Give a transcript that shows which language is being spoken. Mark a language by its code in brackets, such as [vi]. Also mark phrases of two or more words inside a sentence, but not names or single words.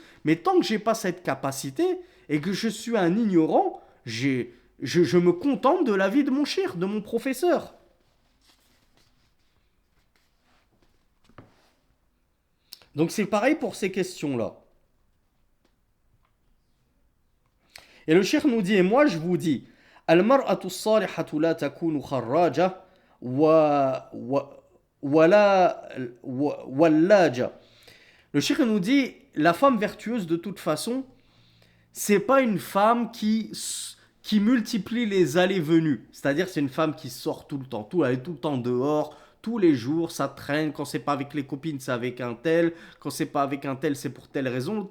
[fr] Mais tant que j'ai pas cette capacité et que je suis un ignorant, je me contente de l'avis de mon shir, de mon professeur. Donc c'est pareil pour ces questions-là. Et le shir nous dit, et moi je vous dis, [ar] المرأة الصالحة لا تكون خراجة ولاجة. [fr] Le shir nous dit, la femme vertueuse de toute façon, c'est pas une femme qui multiplie les allées-venues. C'est-à-dire c'est une femme qui sort tout le temps, elle est tout le temps dehors, tous les jours, ça traîne. Quand c'est pas avec les copines, c'est avec un tel. Quand c'est pas avec un tel, c'est pour telle raison.